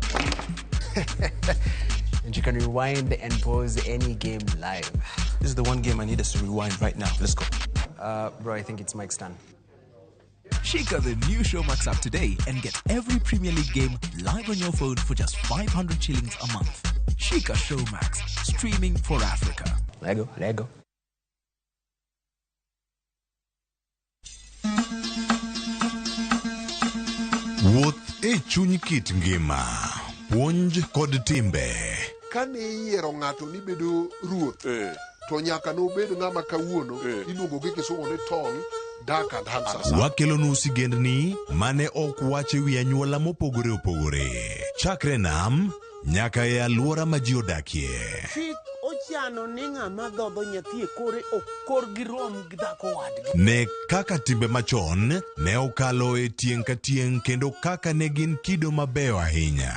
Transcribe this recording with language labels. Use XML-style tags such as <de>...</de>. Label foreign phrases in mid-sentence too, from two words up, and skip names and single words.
<en>And you can rewind and pause any game live. This is the one game I need us to rewind right now. Let's go. Bro, I think it's Mike's turn. Shika the new Showmax app today and get every Premier League game live on your phone for just 500 shillings a month. Shika Showmax, streaming for Africa. Lego.</en> <luo>Wuoth e chuny kit ngima, puonj kod timbe. Kane iyiero ng'ato ni bedo ruoth, to nyaka nobed ng'ama kawuono iluongo gi kisungu ni tong</luo> <en>dark and handsome.</en> <luo>Wakelonu sigendni mane ok wache wi anyuola mopogore opogore. Chakre nam nyaka e alwora ma ji odakie. Chik ochano ni ng'ama dhodho nyathi e kore ok kor gi rom gi dhako wadgi. Ne kaka timbe machon ne okalo e tieng' ka tieng' kendo kaka ne gin kido mabeyo ahinya.</luo>